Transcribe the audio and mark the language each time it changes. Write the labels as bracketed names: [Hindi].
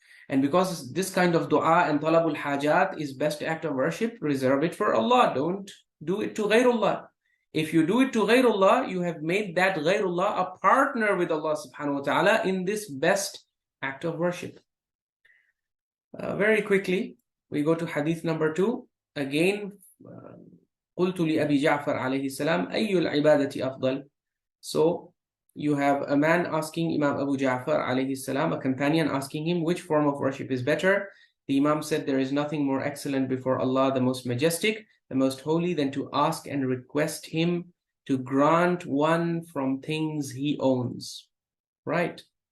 [English] And because this kind of dua and talabul hajat is best act of worship, reserve it for Allah. Don't do it to Ghayrallah. If you do it to Ghayrallah, you have made that Ghayrallah a partner with Allah subhanahu wa ta'ala in this best act of worship. Very quickly, we go to hadith number 2. Again, [Arabic] قُلْتُ لِأَبِي جَعْفَرَ عَلَيْهِ السَّلَامِ أَيُّ الْعِبَادَةِ أَفْضَلُ. [English] So you have a man asking Imam Abu Ja'far alayhi salam, a companion asking him which form of worship is better. The Imam said, there is nothing more excellent before Allah, the most majestic, the most holy, than to ask and request him to grant one from things he owns. Right?